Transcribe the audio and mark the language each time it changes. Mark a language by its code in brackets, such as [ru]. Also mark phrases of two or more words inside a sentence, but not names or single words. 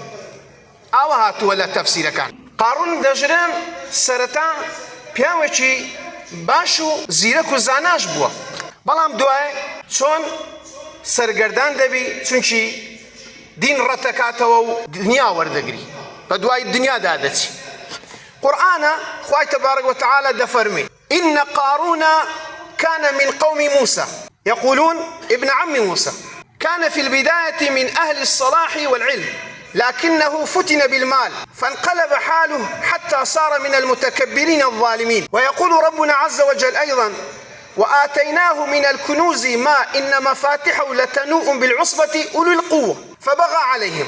[ckb] ئاوە هاتووە لە تەفسیرەکان. قارون دەژرێن سەرەتا پیاوێکی باش و زیرەک و زاناش بووە، بەڵام دوای چۆن سەرگەردان دەبی، چونکی دین ڕەتەکاتەوە و دنیا وەردەگری، بە دوای دنیادا دەچی. قورآنە خوای تەبارەک وتەعالا دەفەرمێ: [ar] إن قارون كان من قوم موسى يقولون ابن عم موسى كان في البداية من أهل الصلاح والعلم لكنه فتن بالمال فانقلب حاله حتى صار من المتكبرين الظالمين. ويقول ربنا عز وجل أيضا وآتيناه من الكنوز ما إن مفاتحه لتنوء بالعصبة أولي القوة فبغى عليهم.